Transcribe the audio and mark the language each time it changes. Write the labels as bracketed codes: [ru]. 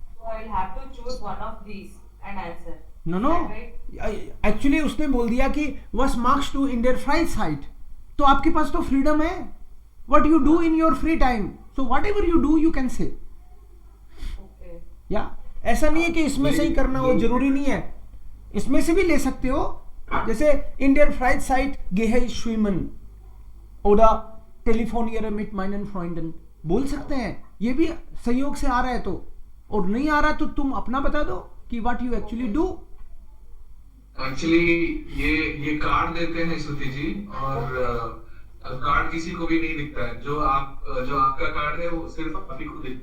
[en] So I will have to choose one of these and answer. [hi] No no, [en] Right? [hi] Actually उसने बोल दिया कि [de] was marks to in their Freizeit, [hi] तो आपके पास तो फ्रीडम है. [en] What you do in your free time, so whatever you do you can say. Okay. [hi] या ऐसा नहीं है कि इसमें से ही करना हो, जरूरी नहीं है, इसमें से भी ले सकते हो. जैसे [de] in der Freizeit gehe ich schwimmen oder telefoniere mit meinen Freunden [hi] बोल सकते हैं. ये भी संयोग से आ रहा है तो, और नहीं आ रहा तो तुम अपना बता दो कि [en] what you actually do. [hi] Actually ये कार्ड देते हैं श्रुति जी, और कार्ड किसी को भी नहीं दिखता है. जो आपका कार्ड है वो सिर्फ आप ही को दिखता है.